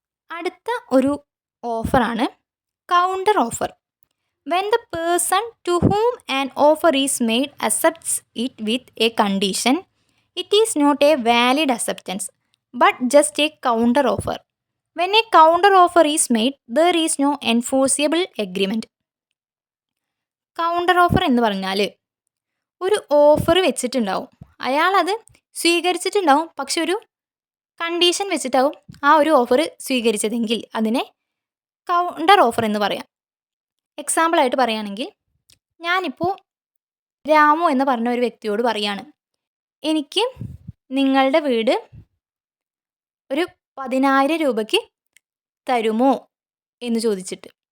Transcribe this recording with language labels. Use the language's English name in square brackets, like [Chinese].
[Malayalam] അടുത്ത ഒരു ഓഫറാണ് counter offer. [English] When the person to whom an offer is made accepts it with a condition, it is not a valid acceptance but just a counter offer. When a counter offer is made, there is no enforceable agreement. [Malayalam] Counter offer എന്ന് പറഞ്ഞാൽ ഒരു offer വെച്ചിട്ടുണ്ടാവും, അയാളത് സ്വീകരിച്ചിട്ടുണ്ടാവും, പക്ഷെ ഒരു condition വെച്ചിട്ടാവും ആ ഒരു offer സ്വീകരിച്ചതെങ്കിൽ അതിനെ കൗണ്ടർ ഓഫർ എന്ന് പറയാം. എക്സാമ്പിളായിട്ട് പറയുകയാണെങ്കിൽ, ഞാനിപ്പോൾ രാമു എന്ന് പറഞ്ഞ ഒരു വ്യക്തിയോട് പറയാണ്, എനിക്ക് നിങ്ങളുടെ വീട് ഒരു 10,000 രൂപയ്ക്ക് തരുമോ എന്ന് ചോദിച്ചിട്ട്.